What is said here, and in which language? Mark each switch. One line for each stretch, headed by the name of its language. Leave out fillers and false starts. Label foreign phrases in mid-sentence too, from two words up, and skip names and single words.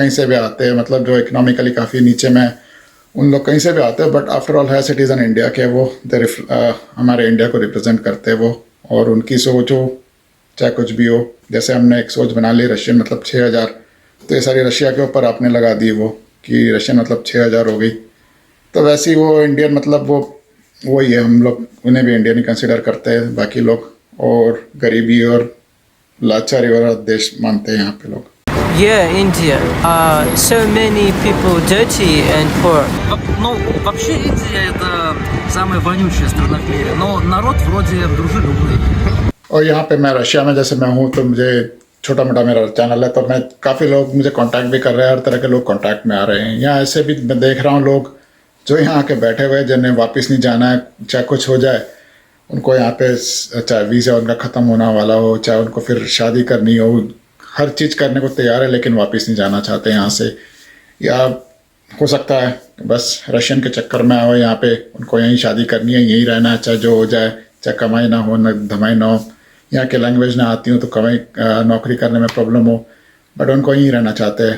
Hindi: कहीं से भी आते हैं, मतलब जो इकोनॉमिकली काफ़ी नीचे में, उन लोग कहीं से भी आते हैं,
English: but after all
Hindi: है सिटीज़न इंडिया के, वो हमारे इंडिया को रिप्रेजेंट करते हैं वो, और उनकी सोच हो चाहे कुछ भी हो, जैसे हमने एक सोच बना ली रशियन मतलब 6000, तो ये सारी रशिया के ऊपर आपने लगा दी वो कि रशियन मतलब 6000 हो गई, तो वैसे ही वो इंडियन मतलब वो वही है, हम लोग उन्हें भी इंडियन ही कंसिडर करते हैं बाकी लोग, और गरीबी और लाचारी वाला देश मानते हैं यहाँ पे लोग.
English: Yeah, India. So many people dirty and poor.
Russian: Ну, вообще Индия это самая вонючая страна в мире, но народ вроде дружелюбный.
Hindi: और यहाँ पे मैं रशिया में जैसे मैं हूँ, तो मुझे छोटा मोटा मेरा चैनल है, तो मैं काफ़ी लोग मुझे कांटेक्ट भी कर रहे हैं, हर तरह के लोग कांटेक्ट में आ रहे हैं. यहाँ ऐसे भी मैं देख रहा हूँ लोग जो यहाँ आके बैठे हुए हैं, जिन्हें वापस नहीं जाना है, चाहे कुछ हो जाए उनको यहाँ पे, चाहे वीज़ा उनका ख़त्म होना वाला हो, चाहे उनको फिर शादी करनी हो, हर चीज़ करने को तैयार है, लेकिन वापस नहीं जाना चाहते यहाँ से, या हो सकता है बस रशियन के चक्कर में आओ यहाँ पे, उनको यहीं शादी करनी है, यहीं रहना है, चाहे जो हो जाए, चाहे कमाई ना हो न धमाई ना हो, यहाँ के लैंग्वेज ना आती हो तो कमाई नौकरी करने में प्रॉब्लम हो, बट उनको यहीं रहना चाहते हैं.